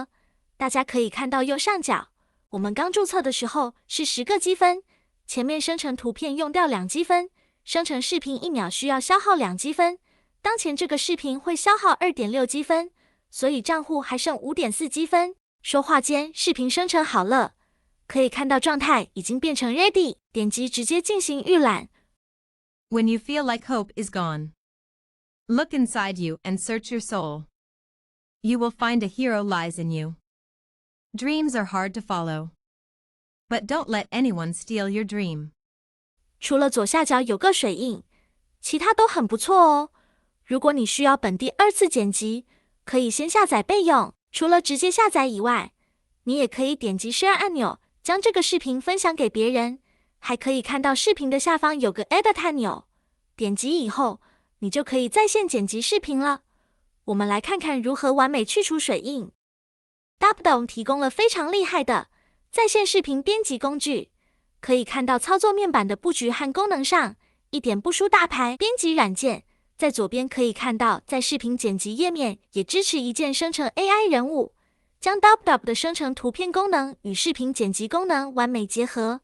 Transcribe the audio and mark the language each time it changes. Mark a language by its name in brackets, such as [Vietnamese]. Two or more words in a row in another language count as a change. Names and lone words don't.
[Chinese] 大家可以看到右上角，我們剛註冊的時候是10個積分，前面生成圖片用掉2積分，生成視頻1秒需要消耗2積分。當前這個視頻會消耗 2.6 積分，所以賬戶還剩 5.4 積分。說話間視頻生成好了，可以看到狀態已經變成 ready， 點擊直接進行預覽。 [English] When you feel like hope is gone, look inside you and search your soul. You will find a hero lies in you. Dreams are hard to follow, but don't let anyone steal your dream. [Chinese] 除了左下角有個水印，其他都很不錯哦。如果你需要本地2次剪輯，可以先下載備用。除了直接下載以外，你也可以點擊 Share 按鈕，將這個視頻分享給別人。還可以看到視頻的下方有個 Edit 按鈕，點擊以後，你就可以在線剪輯視頻了。我們來看看如何完美去除水印。Dubdome 提供了非常厲害的在線視頻編輯工具，可以看到操作面板的布局和功能上，一點不輸大牌編輯軟件， 在左边可以看到，在视频剪辑页面也支持一键生成 AI 人物，将 Dub 的生成图片功能与视频剪辑功能完美结合。